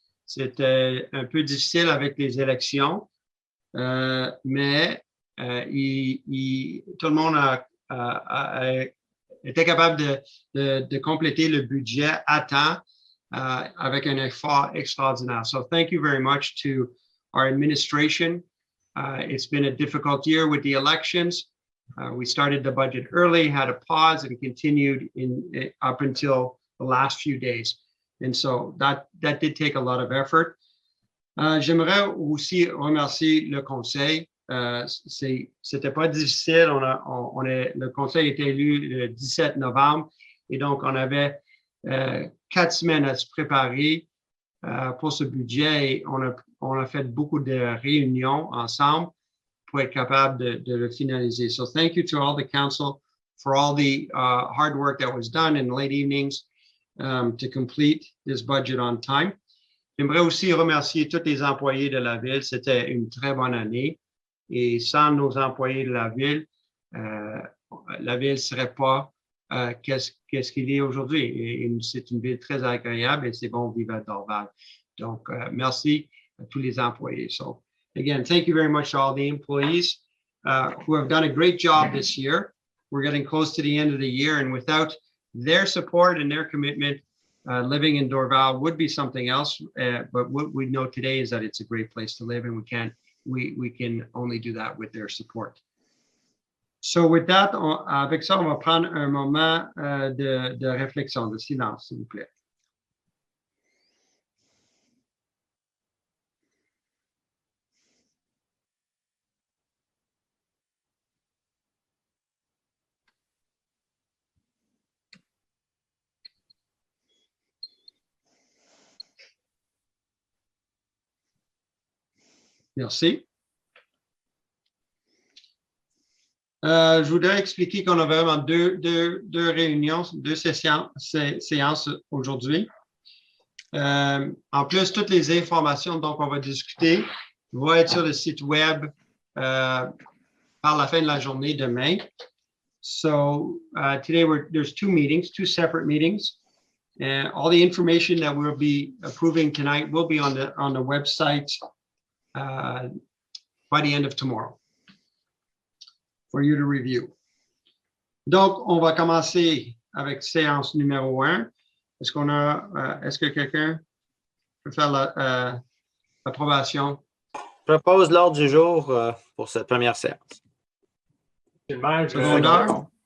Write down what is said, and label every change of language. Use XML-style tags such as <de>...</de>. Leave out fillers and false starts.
<fr>C'était un peu difficile avec les élections, mais tout le monde était capable de compléter le budget à temps avec un effort extraordinaire.</fr> <en>So thank you very much to our administration. It's been a difficult year with the elections. We started the budget early, had a pause, and continued up until the last few days. And so that did take a lot of effort.</en> <fr>J'aimerais aussi remercier le Conseil. C'était pas difficile. Le Conseil a été élu le 17 novembre et donc on avait 4 semaines à se préparer pour ce budget et on a fait beaucoup de réunions ensemble pour être capable de le finaliser.</fr> <en>So thank you to all the council for all the hard work that was done in late evenings to complete this budget on time.</en> <fr>J'aimerais aussi remercier tous les employés de la ville. C'était une très bonne année et sans nos employés de la ville ne serait pas qu'est-ce qu'il est aujourd'hui. C'est une ville très agréable et c'est bon de vivre à Dorval. Donc, merci à tous les employés.</fr> <en>So, again, thank you very much to all the employees who have done a great job this year. We're getting close to the end of the year, and without their support and their commitment, living in Dorval would be something else. But what we know today is that it's a great place to live, and we can only do that with their support. So with that,</en> <fr>avec ça, on va prendre un moment de réflexion, de silence, s'il vous plaît. Merci. Je voudrais expliquer qu'on a vraiment deux réunions, deux séances aujourd'hui. En plus, toutes les informations dont on va discuter vont être sur le site web par la fin de la journée demain.</fr> <en>So today there's two meetings, two separate meetings. And all the information that we'll be approving tonight will be on the website by the end of tomorrow for you to review.</en> <fr>Donc, on va commencer avec séance numéro 1. Est-ce que quelqu'un peut faire l'approbation? Je propose l'ordre du jour pour cette première séance. Monsieur le maire, Secondaire?</fr>